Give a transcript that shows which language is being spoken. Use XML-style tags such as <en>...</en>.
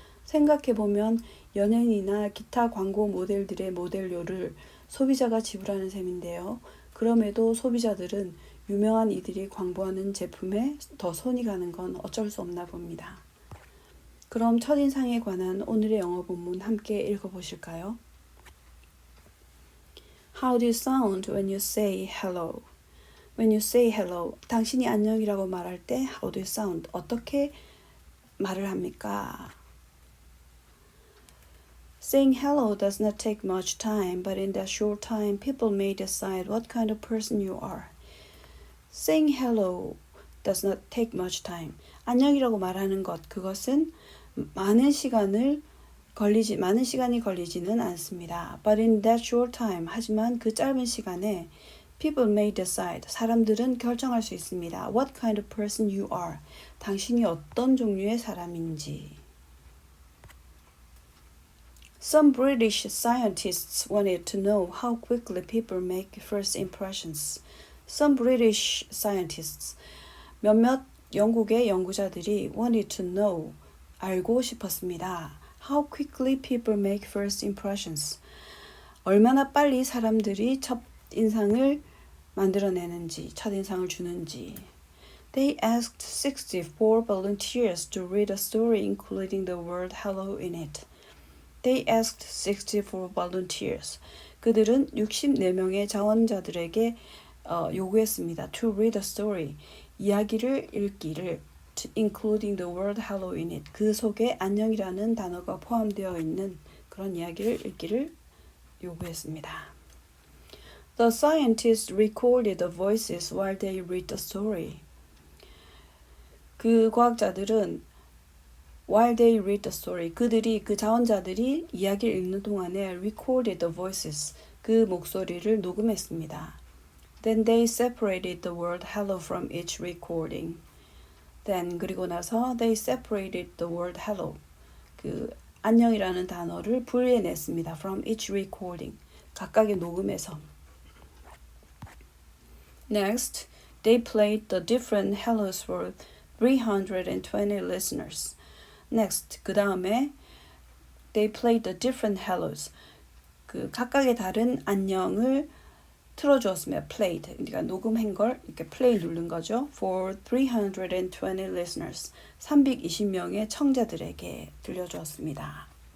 <ko>생각해보면 연예인이나 기타 광고 모델들의 모델료를 소비자가 지불하는 셈인데요. 그럼에도 소비자들은 유명한 이들이 광고하는 제품에 더 손이 가는 건 어쩔 수 없나 봅니다. 그럼 첫인상에 관한 오늘의 영어 본문 함께 읽어보실까요?</ko> <en>How do you sound when you say hello? When you say hello,</en> <ko>당신이 안녕이라고 말할 때</ko> <en>How do you sound?</en> <ko>어떻게 말을 합니까?</ko> <en>Saying hello does not take much time, but in that short time, people may decide what kind of person you are. Saying hello does not take much time.</en> <ko>안녕이라고 말하는 것, 그것은 많은 시간이 걸리지는 않습니다.</ko> <en>But in that short time,</en> <ko>하지만 그 짧은 시간에</ko> <en>people may decide,</en> <ko>사람들은 결정할 수 있습니다.</ko> <en>What kind of person you are,</en> <ko>당신이 어떤 종류의 사람인지.</ko> <en>Some British scientists wanted to know how quickly people make first impressions. Some British scientists,</en> <ko>몇몇 영국의 연구자들이</ko> <en>wanted to know,</en> <ko>알고 싶었습니다.</ko> <en>How quickly people make first impressions.</en> <ko>얼마나 빨리 사람들이 첫인상을 만들어내는지, 첫인상을 주는지.</ko> <en>They asked 64 volunteers to read a story including the word hello in it. They asked 64 volunteers.</en> <ko>그들은 64명의 자원자들에게 요구했습니다.</ko> <en>To read a story.</en> <ko>이야기를 읽기를.</ko> <en>Including the word hello in it.</en> <ko>그 속에 안녕이라는 단어가 포함되어 있는 그런 이야기를 읽기를 요구했습니다.</ko> <en>The scientists recorded the voices while they read the story.</en> <ko>그 과학자들은</ko> <en>while they read the story,</en> <ko>그 자원자들이 이야기를 읽는 동안에</ko> <en>recorded the voices,</en> <ko>그 목소리를 녹음했습니다.</ko> <en>Then they separated the word hello from each recording. Then</en> <ko>그리고 나서</ko> <en>they separated the word hello,</en> <ko>그 안녕이라는 단어를 분리해냈습니다.</ko> <en>From each recording,</en> <ko>각각의 녹음에서.</ko> <en>Next, they played the different hellos for 320 listeners. Next,</en> <ko>그 다음에</ko> <en>they played the different hellos.</en> <ko>그 각각의 다른 안녕을 틀어주었으며 played, 그러니까 녹음한 걸 이렇게 play 누른 거죠.</ko> <en>For 320 listeners,</en> <ko>320명의 청자들에게 들려주었습니다.</ko>